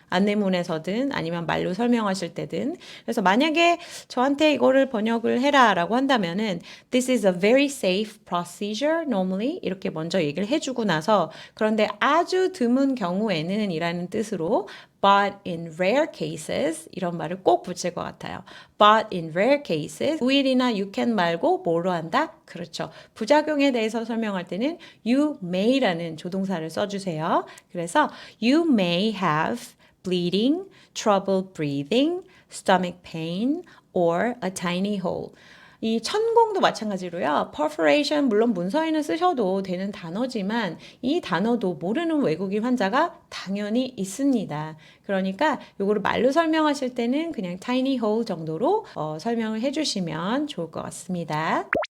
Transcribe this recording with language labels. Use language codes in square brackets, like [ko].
[ko] 안내문에서든 아니면 말로 설명하실 때든. 그래서 만약에 저한테 이거를 번역을 해라라고 한다면은 [en] This is a very safe procedure normally [ko] 이렇게 먼저 얘기를 해주고 나서 그런데 아주 드문 경우에는 이라는 뜻으로 [en] But in rare cases [ko] 이런 말을 꼭 붙일 것 같아요. [en] But in rare cases will이나 you can [ko] 말고 뭐로 한다? 그렇죠. 부작용에 대해서 설명할 때는 you may라는 조동사를 써주세요. [en] 그래서 you may have bleeding, trouble breathing, stomach pain, or a tiny hole. [ko] 이 천공도 마찬가지로요. perforation 물론 문서에는 쓰셔도 되는 단어지만 이 단어도 모르는 외국인 환자가 당연히 있습니다. 그러니까 이거를 말로 설명하실 때는 그냥 tiny hole 정도로 설명을 해주시면 좋을 것 같습니다.